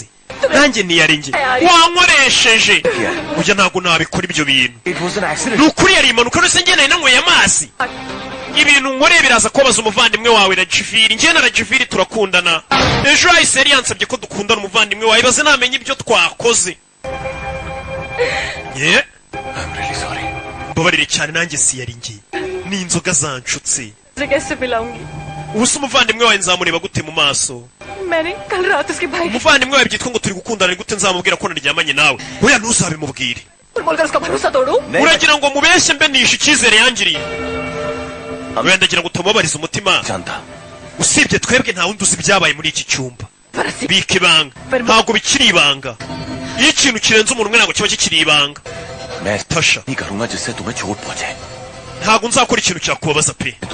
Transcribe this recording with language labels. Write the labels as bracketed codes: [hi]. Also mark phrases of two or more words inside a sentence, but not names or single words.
[rw] Nanjye niyaringe. Wankoresheje. Ujya ntabwo nabikora ibyo bintu. Nukuri yari impanuka nose njye nari nanyweye amazi. Ibintu nkoreye biraza kubaza umuvandimwe wawe Rajiviri. Njye na Rajiviri turakundana. Ejo hahise yari yansabye ko dukundana umuvandimwe wawe, baze namenye ibyo twakoze. [en] Yeah. I'm really sorry. [rw] Mbabarire cyane, nanjye si yari ngiye. Ni inzoga zanshutse. [hi] कैसे पिलाऊंगी? [rw] Ubusa umuvandimwe wawe nzamureba gute mu maso? [hi] मैंने कल रात उसके भाई [rw] Umuvandimwe wawe byitwa ngo turi gukundana, gute nzamubwira ko naryamanye nawe? Oya, ntuzabimubwire. [hi] बोलकर उसका भरोसा तोड़ू? [rw] Uragira ngo mubeshye mbe nishe icyizere yangiriye? Oya, ndagira ngo utamubabariza umutima. Usibye twebwe nta wundi uzi ibyabaye muri iki cyumba. Bika ibanga, ntabwo bikiri ibanga. Iyo ikintu kirenze umuntu umwe ntabwo kiba kikiri ibanga. Tasha, ntabwo nzakora ikintu cyakubabaza pe.